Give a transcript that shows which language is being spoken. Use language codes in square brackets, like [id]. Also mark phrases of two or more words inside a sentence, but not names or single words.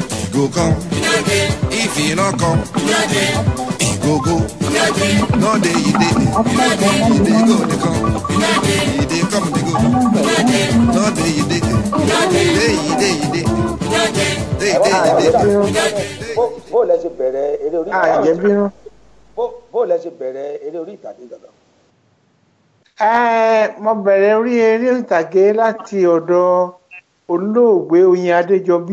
[pcm] go come. If he not come, he go go. No day he dey go dey come. He dey come dey go. No day he dey [yo] bó lẹ ṣe bẹ̀rẹ̀ eré orí ìtàgé bó lẹ ṣe bẹ̀rẹ̀ eré orí ìtàgé gangan. Mo bẹ̀rẹ̀ orí eré ìtàgé láti ọ̀dọ̀ olóògbé Oyin Adéjọbí.